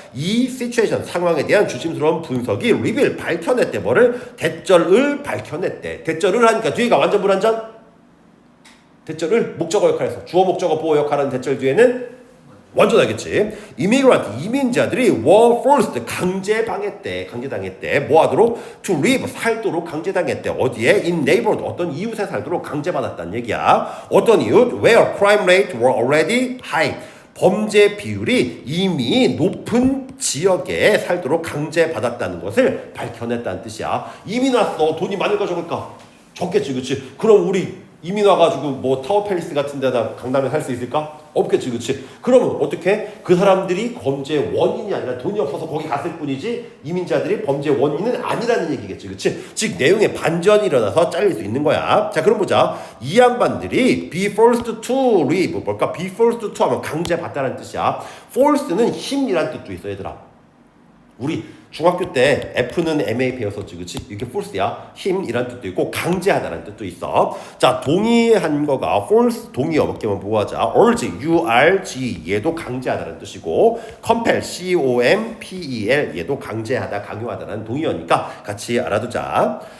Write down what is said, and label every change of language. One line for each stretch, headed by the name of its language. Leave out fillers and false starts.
Korean: 이 situation, 상황에 대한 조심스러운 분석이 reveal, 밝혀냈대. 뭐를? 대절을 밝혀냈대. 대절을 하니까 뒤에가 완전 불완전? 대절을 목적어 역할에서 주어 목적어 보어 역할하는 대절 뒤에는 완전하겠지. immigrant, 이민자들이
English: were forced,
Korean: 강제당했대. 뭐 하도록? to live, 살도록 강제당했대. 어디에?
English: in neighborhood,
Korean: 어떤 이웃에 살도록 강제받았다는 얘기야. 어떤 이웃?
English: where crime rate were already high.
Korean: 범죄 비율이 이미 높은 지역에 살도록 강제받았다는 것을 밝혀냈다는 뜻이야. 이민 왔어. 돈이 많을까 적을까? 적겠지, 그치? 그럼 우리 이민 와가지고 뭐 타워 팰리스 같은 데다 강남에 살 수 있을까? 없겠지, 그치? 그러면 어떻게? 그 사람들이 범죄의 원인이 아니라 돈이 없어서 거기 갔을 뿐이지 이민자들이 범죄의 원인은 아니라는 얘기겠지, 그치? 즉 내용에 반전이 일어나서 잘릴 수 있는 거야. 자, 그럼 보자. 이 양반들이
English: be forced to live,
Korean: 뭘까?
English: be forced to
Korean: 하면 강제받다라는 뜻이야. force는 힘이란 뜻도 있어, 얘들아. 우리 중학교 때 F는 MA 배웠었지, 그치? 이게 force야. 힘이란 뜻도 있고 강제하다라는 뜻도 있어. 자, 동의한 거가 force, 동의어 몇 개만 보고 하자. urge, URG 얘도 강제하다라는 뜻이고 compel, COMPEL 얘도 강제하다, 강요하다라는 동의어니까 같이 알아두자.